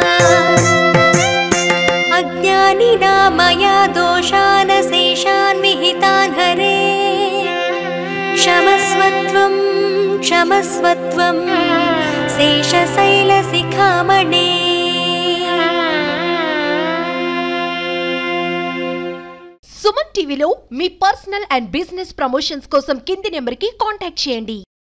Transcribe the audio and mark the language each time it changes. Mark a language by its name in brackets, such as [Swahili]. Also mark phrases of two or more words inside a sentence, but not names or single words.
[Sanskrit] अज्ञानिना मया दोषान् शेषान् विहितान् हरे क्षमस्वत्वं क्षमस्वत्वं शेषशैलशिखामणे [Telugu] సుమన్ టీవీలో మీ [English] personal and business promotions [Telugu] కోసం కింది నెంబర్కి కాంటాక్ట్ చేయండి.